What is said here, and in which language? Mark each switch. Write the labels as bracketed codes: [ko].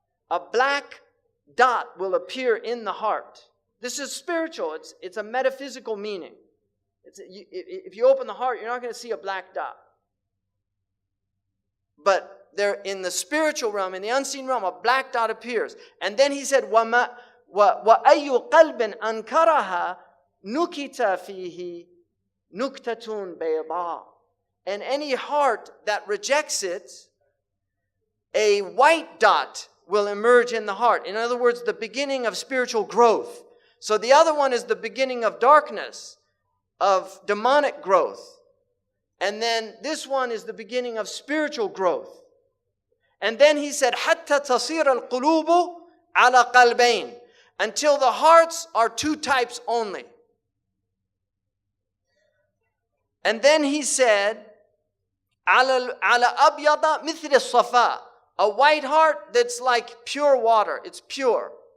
[en] A black dot will appear in the heart. This is spiritual. It's a metaphysical meaning. If you open the heart, you're not going to see a black dot. But there, in the spiritual realm, in the unseen realm, a black dot appears. And then he said, [ar] وَأَيُّ قَلْبٍ أَنْكَرَهَا نُكِتَ فِيهِ نُكْتَةٌ بَيْضَاءٌ. [en] And any heart that rejects it, a white dot will emerge in the heart. In other words, the beginning of spiritual growth. So the other one is the beginning of darkness, of demonic growth. And then this one is the beginning of spiritual growth. And then he said, [ar] حَتَّى تَصِيرَ الْقُلُوبُ عَلَى قَلْبَيْنِ. [en] Until the hearts are two types only. And then he said, [ar] على أبيض مثل الصفاء. [en] A white heart that's like pure water. It's pure.